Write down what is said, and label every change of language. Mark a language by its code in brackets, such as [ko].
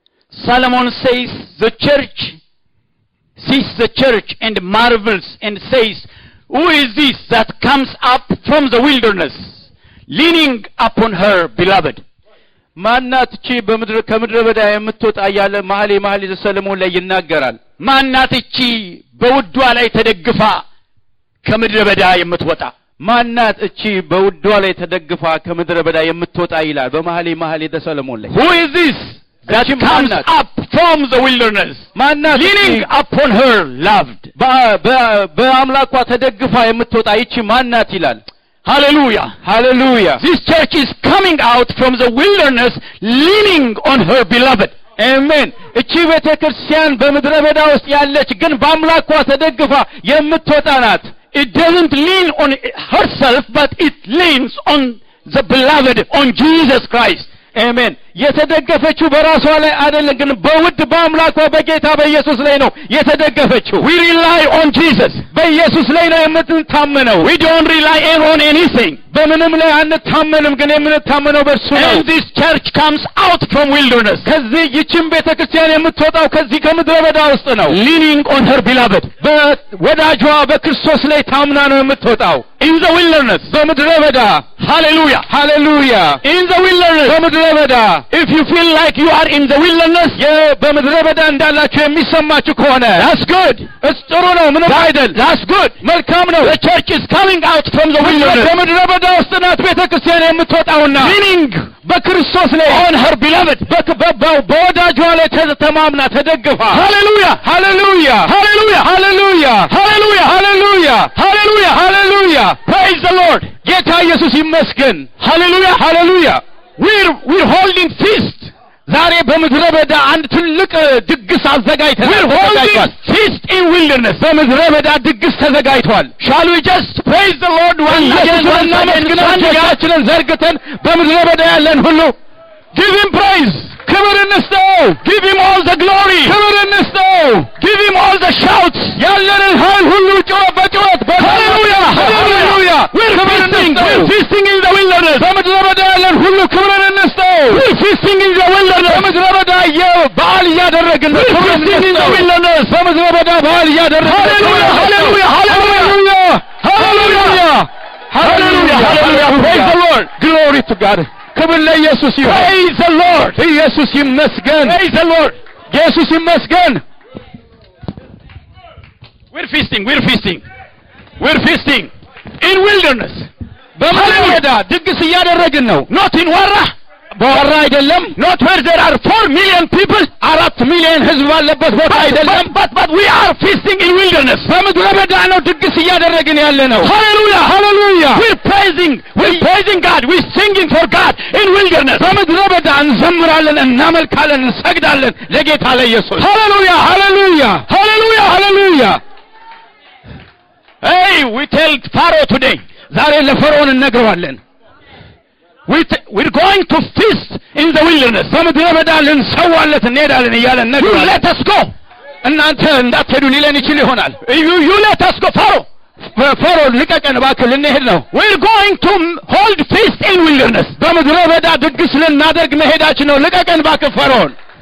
[en] Solomon says, the church sees the church and marvels and says, who is this that comes up from the wilderness, leaning upon her beloved? [am] ማናት እቺ ከምድረ በዳ የምትወጣ ያለ መኃልየ ሰሎሞን ላይ ይናገራል ማናት እቺ በውዷ ላይ ተደግፋ ከምድረ በዳ የምትወጣ ማናት እቺ በውዷ ላይ ተደግፋ ከምድረ በዳ የምትወጣ ይላል በመኃልየ ሰሎሞን ላይ [en] who is this that comes up from the wilderness, leaning upon her loved? [am] በአምላኳ ተደግፋ የምትወጣ ይቺ ማናት ይላል [en] Hallelujah. Hallelujah. This church is coming out from the wilderness leaning on her beloved. Amen. [am] እቺ ቤተክርስቲያን በምድረ በዳ ውስጥ ያለች ግን በአምላኳ ተደግፋ የምትወጣ ናት [en] It doesn't lean on herself, but it leans on the beloved, on Jesus Christ. Amen. [am] የተደገፈችው በራሷ ላይ አይደለም ግን በውድ በአምላኳ በጌታ በኢየሱስ ላይ ነው የተደገፈችው [en] We rely on Jesus. [am] በኢየሱስ ላይ ነው የምንታመነው [en] We don't rely on anything. [am] በምንም ላይ አንታመንም ግን የምንታመነው በእርሱ ነው [en] And this church comes out from wilderness, [am] ከዚህ ይህችን ቤተክርስቲያን የምትወጣው ከዚህ ከምድረ በዳ ውስጥ ነው [en] leaning on her beloved. [am] በወዳጇ በክርስቶስ ላይ ታምና ነው የምትወጣው [en] In the wilderness, [am] በምድረ በዳ [en] Hallelujah. Hallelujah. In the wilderness, [am] በምድረ በዳ [en] if you feel like you are in the wilderness, [am] በምድረ በዳ እንዳላችሁ የሚሰማችሁ ከሆነ [en] that's good. [am] ጥሩ ነው ምንም አይደል [en] That's good. [am] መልካም ነው [en] The church is coming out from the wilderness, [am] በምድረ በዳ ውስጥ ናት ቤተክርስቲያን የምትወጣውና [en] leaning [am] በክርስቶስ ላይ [en] on her beloved. [am] በወዳጇ ላይ ተማምና ተደግፋ [en] Hallelujah. Hallelujah. Hallelujah. Hallelujah. Hallelujah. Hallelujah. Hallelujah. Hallelujah. Praise the Lord. [am] ጌታ ኢየሱስ ይመስገን [en] Hallelujah. Hallelujah. We're holding feast. [am] ዛሬ በምድረ በዳ አንድ ትልቅ ድግስ አዘጋጅተናል [en] We're holding feast in wilderness. [am] በምድረ በዳ ድግስ ተዘጋጅቷል [en] Shall we just praise the Lord once again? [am] እናመስግናችንን ዘርግተን በምድረ በዳ ያለን ሁሉ [en] Give him praise. [am] ክብር እንስጠው [en] Give him all the glory. [am] ክብር እንስጠው [en] Give him all the shouts. [am] ያለንን ኃይል ሁሉ በጩኸት [en] Hallelujah. Hallelujah. We're feasting in the wilderness. [am] በምድረ በዳ ያለን ሁሉ ክብር እንስጠው [en] We're feasting in the wilderness. [am] በምድረ በዳ በዓል እያደረግን [en] We're feasting in the wilderness. [am] በምድረ በዳ በዓል እያደረግን [en] Hallelujah. Hallelujah. Hallelujah. Hallelujah. Hallelujah. Hallelujah. Praise the Lord. Glory to God. [am] ክብር ለኢየሱስ ይሁን [en] Praise the Lord. [am] ኢየሱስ ይመስገን [en] Praise the Lord. [am] ኢየሱስ ይመስገን [en] We're feasting. We're feasting. We're feasting in wilderness. [am] በምድረ በዳ ድግስ እያደረግን ነው [en] Not in Warra. [am] በወራ አይደለም [en] Not where there are 4 million people. [am] 4 ሚሊዮን ህዝብ ባለበት ቦታ አይደለም [en] But we are feasting in wilderness. [am] በምድረ በዳ ነው ድግስ እያደረግን ያለ ነው [en] Hallelujah. Hallelujah. We're praising God. We're singing for God in wilderness. [am] በምድረ በዳ እንዘምራለን እናመልካለን እንሰግዳለን ለጌታ ለኢየሱስ [en] Hallelujah. Hallelujah. Hallelujah. Hallelujah. Hey, we tell Pharaoh today. [am] ዛሬ ለፈርዖን እንነግረዋለን [en] We're going to feast in the wilderness. [am] በምድረ በዳ ልንሰዋለት እንሄዳለን እያለን [en] You let us go. [am] እናንተ እንዳትሄዱ ሊለን ይችል ይሆናል [en] You let us go, Pharaoh. [am] ፈርዖን ልቀቀን እባክህ ልንሄድ ነው [en] We're going to hold feast in wilderness. [am] በምድረ በዳ ድግስ ልናደርግ መሄዳችን ነው ልቀቀን እባክህ ፈርዖን